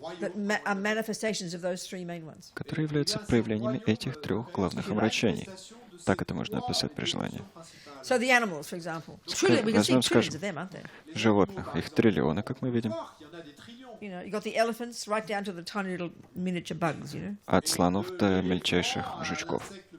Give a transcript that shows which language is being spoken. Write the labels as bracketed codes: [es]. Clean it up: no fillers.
[en] that are manifestations of those three main ones. [ru] которые являются проявлениями этих трех главных омрачений. Так это можно описать при желании. [en] So the animals, for example, we can see [ru] Возьмем, [en] trillions [ru] скажем, [en] of them, aren't there? [ru] животных, их триллионы, как мы видим, [en] You got the elephants right down to the tiny little miniature bugs, [ru] от слонов до мельчайших жучков.